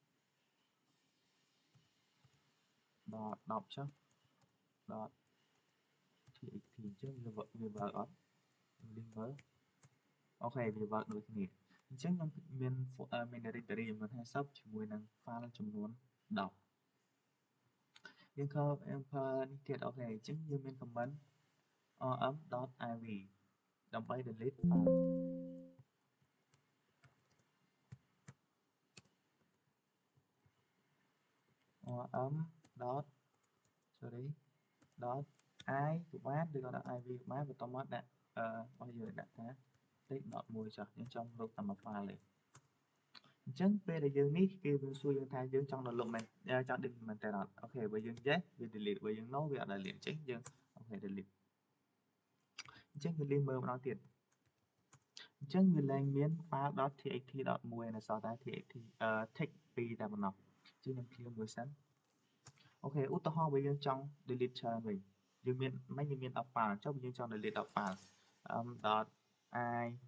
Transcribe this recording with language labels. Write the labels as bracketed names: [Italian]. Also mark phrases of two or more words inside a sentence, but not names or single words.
[Khmer] ដល់10ចុះ .txt អញ្ចឹងវាបើកអត់ខ្ញុំលេងមើ លអូខេវាបើកដូចគ្នាអញ្ចឹងខ្ញុំមាន directory ចំនួន50ជាមួយនឹង file ចំនួន10យើងប្រើនេះទៀតអូខេអញ្ចឹងយើងមាន command rm.iv ដើម្បី [English] delete file [Khmer] rm. sorry .i ក៏បានឬក៏ .iv ក៏បានបន្តមកដាក់របស់យើងដាក់ថា text.1 ចុះយើងចង់រកតែមួយ file ទេអញ្ចឹងពេលដែល យើងនេះគេវាសួរយើងថាយើងចង់ download មែនចង់ delete មែនតើអត់អូខេបើយើង yes វា delete បើយើង no វាអត់ delete អញ្ចឹងយើងអូខេ delete អញ្ចឹងវាលេងមើលម្ដងទៀតអញ្ចឹងវាលែងមាន file .txt.1 នៅសល់តែ txt text 2តែប៉ុណ្ណោះអញ្ចឹងខ្ញុំ clear មួយសិនអូខេឧទាហរណ៍បើយើងចង់ delete ច្រើនវិញយើងមានមិនយើងមាន 10 file ចុះបើយើងចង់ [English] delete 10 file [Khmer] .i